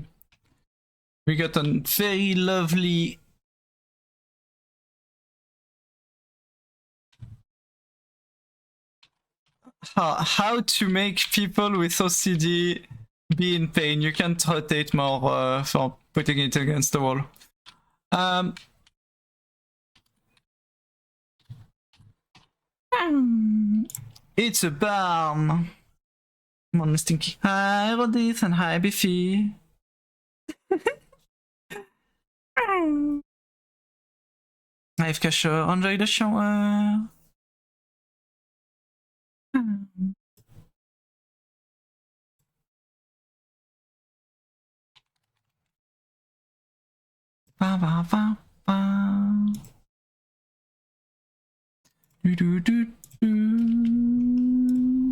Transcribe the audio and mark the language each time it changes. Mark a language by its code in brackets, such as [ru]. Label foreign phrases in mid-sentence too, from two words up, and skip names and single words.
[en] We got a very lovely how to make people with OCD be in pain. You can't rotate more for putting it against the wall. It's a barn. Come on, Stinky. Hi, Rodith, and hi, Biffy. Hi, Kasho. Enjoy the shower. Ba ba ba ba. Do do do do.